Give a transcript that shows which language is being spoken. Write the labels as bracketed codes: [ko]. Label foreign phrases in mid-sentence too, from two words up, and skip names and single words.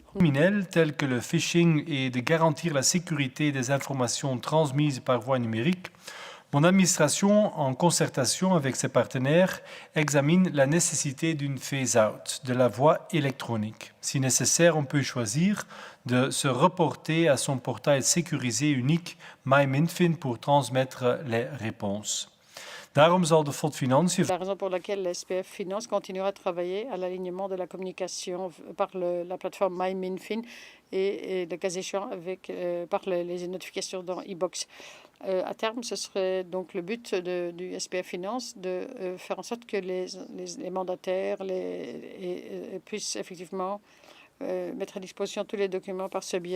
[fr] Criminels tels que le phishing et de garantir la sécurité des informations transmises par voie numérique, mon administration, en concertation avec ses partenaires, examine la nécessité d'une phase-out de la voie électronique. Si nécessaire, on peut choisir de se reporter à son portail sécurisé unique MyMinFin pour transmettre les réponses. [nl] Daarom zal de Fonds de Financiën. [fr] La raison pour laquelle l'SPF Finance continuera à travailler à l'alignement de la communication par la plateforme MyMinFin et le cas échéant par les notifications dans e-Box. À terme, ce serait donc le but du SPF Finance de faire en sorte que les mandataires puissent effectivement mettre à disposition tous les documents par ce biais.